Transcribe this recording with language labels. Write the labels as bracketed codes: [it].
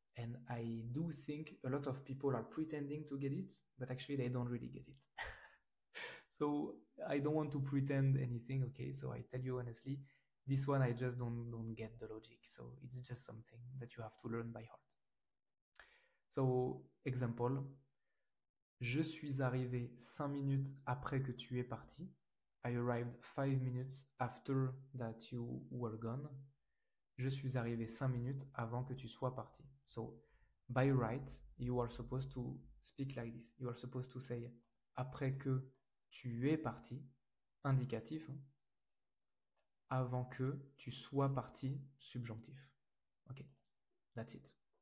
[en] And I do think a lot of people are pretending to get it, but actually they don't really get it. So I don't want to pretend anything, okay? So I tell you honestly, this one I just don't get the logic. So it's just something that you have to learn by heart. So, example, [fr] je suis arrivé 5 minutes après que tu es parti. [en] I arrived 5 minutes after that you were gone. [fr] Je suis arrivé 5 minutes avant que tu sois parti. [en] So, by right, you are supposed to speak like this. You are supposed to say [fr] après que tu es parti, [en] indicatif, hein, [fr] avant que tu sois parti, [en] subjonctif. Okay, that's it.